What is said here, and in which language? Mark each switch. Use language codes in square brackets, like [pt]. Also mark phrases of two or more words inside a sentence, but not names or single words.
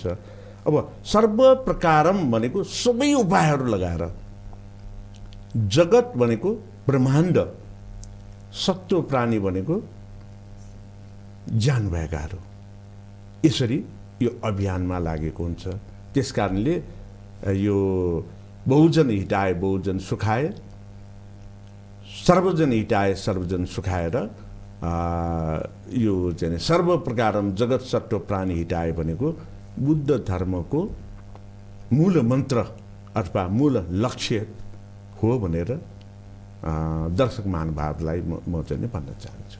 [ne] अब सर्वप्रकारम भनेको सबै उपायहरू लगाएर, जगत भनेको ब्रह्माण्ड, सत्व प्राणी भनेको ज्यान भएकाहरू, यसरी यो अभियानमा लागेको हुन्छ। त्यसकारणले यो [pi] बहुजन हिताए बहुजन सुखाए [sa] सर्वजन हिताय सर्वजन [ne] सुखाएर यो चाहिँ [sa] सर्व प्रकारम जगत सट्टो प्राणी हिताय [ne] भनेको बुद्ध धर्मको मूल मन्त्र अथवा मूल लक्ष्य हो भनेर दर्शक महानुभावलाई म चाहिँ भन्न चाहन्छु।